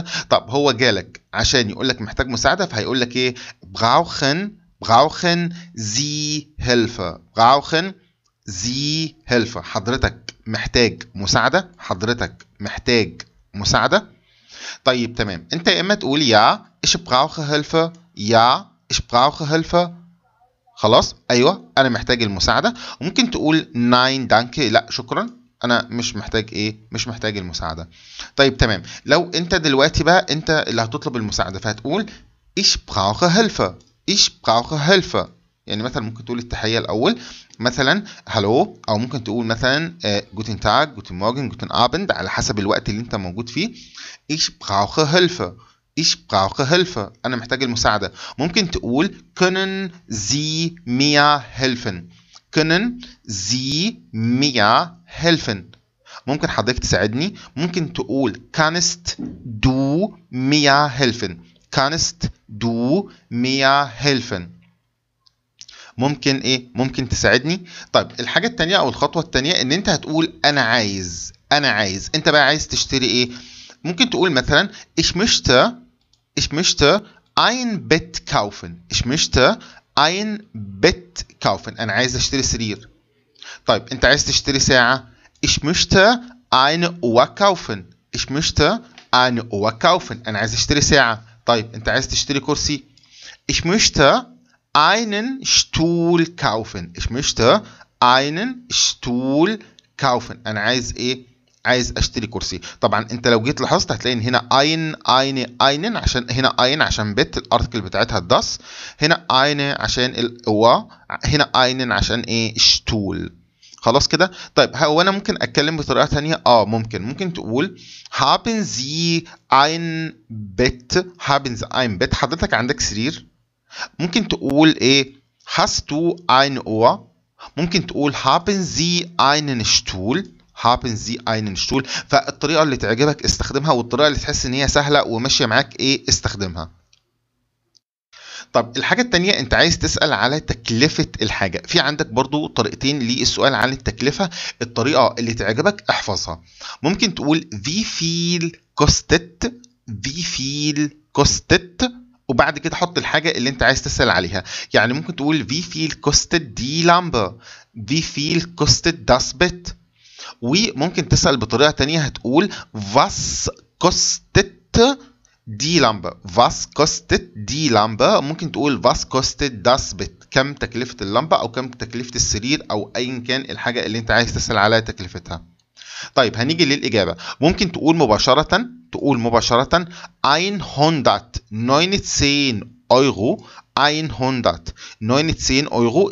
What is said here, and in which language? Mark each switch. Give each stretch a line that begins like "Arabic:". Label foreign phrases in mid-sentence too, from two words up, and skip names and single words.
Arabic: طب هو جالك عشان يقول لك محتاج مساعده، فهيقول لك ايه؟
German: brauchen Sie Hilfe. brauchen Sie Hilfe.
Arabic: حضرتك محتاج مساعده، حضرتك محتاج مساعده. طيب تمام، انت يا اما تقول يا
German: ich brauche Hilfe،
Arabic: يا
German: ich brauche Hilfe.
Arabic: خلاص، ايوه انا محتاج المساعده. وممكن تقول
German: nein danke،
Arabic: لا شكرا انا مش محتاج مش محتاج المساعده. طيب تمام، لو انت دلوقتي بقى انت اللي هتطلب المساعده، فهتقول
German: ich brauche Hilfe، ich brauche Hilfe.
Arabic: يعني مثلا ممكن تقول التحيه الاول، مثلا هلو، او ممكن تقول مثلا
German: Guten Tag, Guten Morgen, Guten Abend,
Arabic: على حسب الوقت اللي انت موجود فيه.
German: ich brauche Hilfe، ich brauche Hilfe،
Arabic: انا محتاج المساعده. ممكن تقول
German: können Sie mir helfen، können Sie mir helfen،
Arabic: ممكن حضرتك تساعدني. ممكن تقول
German: kannst du mir helfen، kannst du mir helfen،
Arabic: ممكن تساعدني. طيب الحاجه الثانيه او الخطوه الثانيه ان انت هتقول انا عايز. انت بقى عايز تشتري ايه؟ ممكن تقول مثلا
German: ich möchte ein Bett kaufen، ich möchte ein Bett kaufen،
Arabic: انا عايز اشتري سرير. طيب انت عايز تشتري ساعه،
German: ich möchte eine Uhr kaufen، ich möchte eine Uhr kaufen،
Arabic: انا عايز اشتري ساعه. طيب انت عايز تشتري كرسي،
German: ich möchte einen Stuhl kaufen، ich möchte einen Stuhl kaufen،
Arabic: انا عايز عايز اشتري كرسي. طبعا انت لو جيت لاحظت هتلاقي ان هنا einen عشان هنا عشان بيت الارتكل بتاعتها الداس، هنا eine عشان الوا، هنا einen عشان شتول. خلاص كده. طيب هو انا ممكن اتكلم بطريقه ثانيه، ممكن تقول
German: haben Sie ein Bett، haben Sie ein Bett،
Arabic: حضرتك عندك سرير. ممكن تقول
German: hast du eine Uhr،
Arabic: ممكن تقول
German: haben Sie einen Stuhl، haben Sie einen Stuhl.
Arabic: فالطريقه اللي تعجبك استخدمها، والطريقه اللي تحس ان هي سهله وماشيه معاك استخدمها. طب الحاجة التانية انت عايز تسأل على تكلفة الحاجة. في عندك برضو طريقتين للسؤال عن التكلفة، الطريقة اللي تعجبك احفظها. ممكن تقول
German: wie viel kostet، wie viel kostet،
Arabic: وبعد كده حط الحاجة اللي انت عايز تسأل عليها. يعني ممكن تقول
German: wie viel kostet die Lampe، wie viel kostet das Bett.
Arabic: وممكن تسأل بطريقة تانية، هتقول
German: was kostet die Lampe، was kostet die Lampe.
Arabic: ممكن تقول
German: was kostet das Bett،
Arabic: كم تكلفة اللمبة أو كم تكلفة السرير أو أيا كان الحاجة اللي أنت عايز تسأل على تكلفتها. طيب هنيجي للإجابة. ممكن تقول مباشرة 119 أورو، 119 أورو.